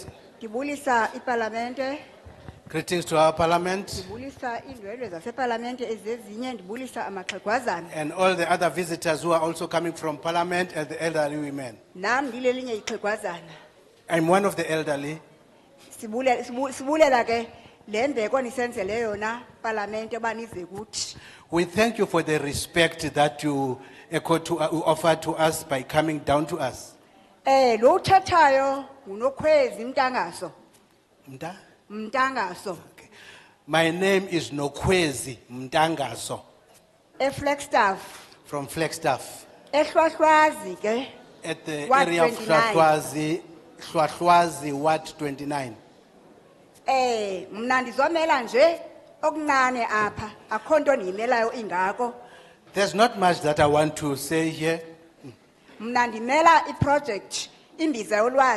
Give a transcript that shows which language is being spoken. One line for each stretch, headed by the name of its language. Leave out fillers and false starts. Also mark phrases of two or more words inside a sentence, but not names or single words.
Xhosa: ndibulisa iparlamente,
English: Greetings to our parliament
Xhosa: ndibulisa iindwendwe zaseparlamente ezezinye, ndibulisa amaxhegwazana.
English: and all the other visitors who are also coming from parliament and the elderly women.
Xhosa: Nam ndilelinye ixhegwazana.
English: I'm one of the elderly.
Xhosa: Sibulela ke le mbeko nisenzele yona parlamente banize kuthi.
English: We thank you for the respect that you offer to us by coming down to us.
Xhosa: Lo uthethayo nguNokhwezi Mtangaso. Mta? Mtangaso.
English: My name is Nonkosi Mvana Flagstaff. from Flagstaff
Xhosa: Ehlwahlwazi ke.
English: at the Ward area of 29.
Xhosa: Hlwahlwazi, Ward 29. Mna ndizomela nje okuncane apha, akho nto ndiyimelayo ingako.
English: There's not much that I want to say here.
Xhosa: Mna ndimela iproject imbiza yolwazi.